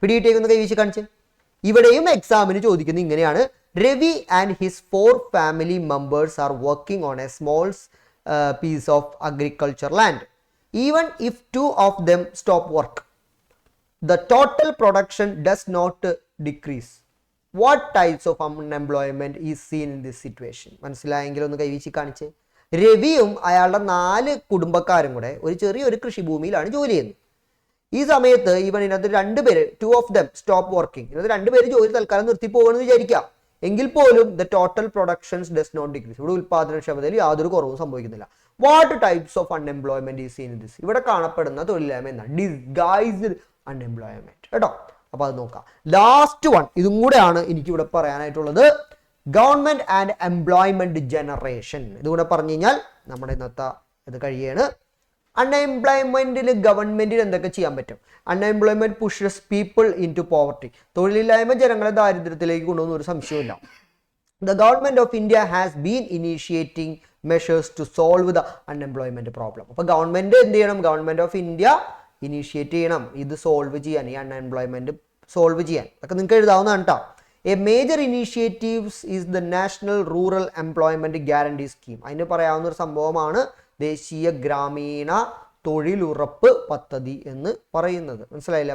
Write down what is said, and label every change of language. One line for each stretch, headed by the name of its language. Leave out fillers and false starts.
Malayalam: പിടിയിട്ടേക്കൊന്ന് കൈവച്ച് കാണിച്ച്. ഇവിടെയും എക്സാമിന് ചോദിക്കുന്നത് ഇങ്ങനെയാണ്:
English: Ravi and his 4 family members are working on a small piece of agriculture land. Even if 2 of them stop work, the total production does not decrease. What types of unemployment is seen in this situation?
Malayalam: മനസ്സിലായെങ്കിൽ ഒന്ന് കൈവീശി കാണിച്ച്. രവിയും അയാളുടെ 4 കുടുംബക്കാരും കൂടെ ഒരു ചെറിയൊരു കൃഷിഭൂമിയിലാണ് ജോലി ചെയ്യുന്നത്. ഈ സമയത്ത് ഇതിനകത്ത് 2 പേര്,
English: 2 of them stop working,
Malayalam: ഇതിനകത്ത് 2 പേര് ജോലി തൽക്കാലം നിർത്തി പോകുമെന്ന് വിചാരിക്കാം. എങ്കിൽ പോലും
English: The total productions does not decrease.
Malayalam: ഇവിടെ ഉൽപാദനക്ഷമതയിൽ യാതൊരു കുറവും സംഭവിക്കുന്നില്ല.
English: What types of unemployment is seen in this?
Malayalam: ഇവിടെ കാണപ്പെടുന്ന തൊഴിലില്ലായ്മ എന്താണ്? ഡിസ്ഗൈസ്ഡ് അൺഎംപ്ലോയ്മെന്റ് കേട്ടോ. അപ്പൊ അത് നോക്കാം. ലാസ്റ്റ് വൺ ഇതും കൂടെയാണ് എനിക്കിവിടെ പറയാനായിട്ടുള്ളത്. Government and employment generation. ഇതുകൂടെ പറഞ്ഞു കഴിഞ്ഞാൽ നമ്മുടെ ഇന്നത്തെ ഇത് കഴിയാണ്. അൺഎംപ്ലോയ്മെന്റിൽ ഗവൺമെന്റിന് എന്തൊക്കെ ചെയ്യാൻ പറ്റും?
English: Unemployment pushes people into poverty.
Malayalam: തൊഴിലില്ലായ്മ ജനങ്ങളെ ദാരിദ്ര്യത്തിലേക്ക് കൊണ്ടുവന്ന ഒരു സംശയമില്ല.
English: The government of India has been initiating measures to solve the unemployment problem.
Malayalam: അപ്പോൾ ഗവൺമെന്റ് എന്ത് ചെയ്യണം? ഗവൺമെന്റ് ഓഫ് ഇന്ത്യ ഇനീഷ്യേറ്റ് ചെയ്യണം ഇത് സോൾവ് ചെയ്യാൻ, ഈ അൺഎംപ്ലോയ്മെന്റ് സോൾവ് ചെയ്യാൻ. അതൊക്കെ നിങ്ങൾക്ക് എഴുതാവുന്നതാണ് കേട്ടോ.
English: A major initiatives is the national rural employment guarantee scheme.
Malayalam: അതിന് പറയാവുന്ന ഒരു സംഭവമാണ് ദേശീയ ഗ്രാമീണ തൊഴിലുറപ്പ് പദ്ധതി എന്ന് പറയുന്നത്. മനസ്സിലായില്ലേ?